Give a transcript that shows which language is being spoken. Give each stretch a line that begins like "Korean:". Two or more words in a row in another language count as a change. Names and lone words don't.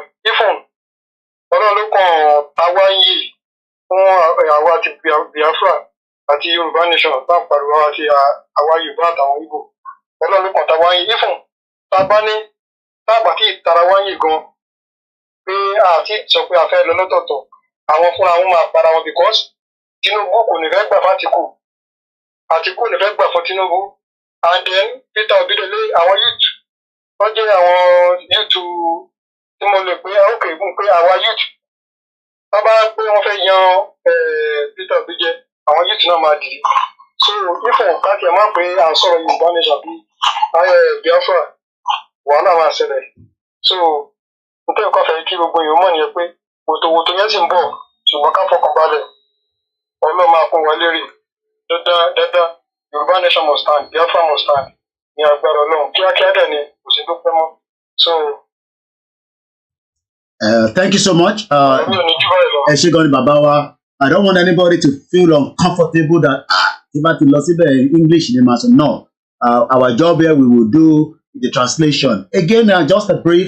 Yoruba: Ifun Ọlọ́run ló kàn táwa ń yìí fún àwa àti Biafra àti Yorùbá nation tá à ń pariwo àti àwa Yorùbá àtàwọn Igbo. Ọlọ́run ló kàn táwa ń yìí. Ifun tábà tí ìtara wá ń yìí gan pé àti sọ pé a fẹ́ lọ lọ́tọ̀ọ̀tọ̀ àwọn fúnra wọn máa para wọn because Tinubu kò ní fẹ́ gbà fún Àtíkù ní fẹ́ gbà fún Tinubu
English: and then
Yoruba: Peter Obidele àwọn youth wọ́n jẹ́ àwọn youth tí mo lè pé ókè gùn pé àwa youth wọ́n bá pé wọ́n fẹ́ yan Peter Obidele àwọn youth náà máa dì í so ifọ̀ káàkiri máa pé à ń sọ̀rọ̀ Yorùbá nation bí Biafra wàhálà máa ṣẹlẹ̀ so nítorí nǹkan fẹ́ kí gbogbo èèyàn mọ̀ nìyẹn pé wòtòwòtò yẹn sì ń bọ̀ ṣùgbọ́n ká fọkàn balẹ̀ Ọlọ́run máa kún wa lérè dandan
English: Yorùbá nation must stand Biafra must stand
Yoruba: ní agbára Ọlọ́run kíákíá dẹ̀ ni kò sí tó pẹ́ mọ́ so.
English: Thank you so much. Eshigoni Babawa. I don't want anybody to feel uncomfortable that if I lost English in the no. Our job here, we will do the translation. Again, just a brief.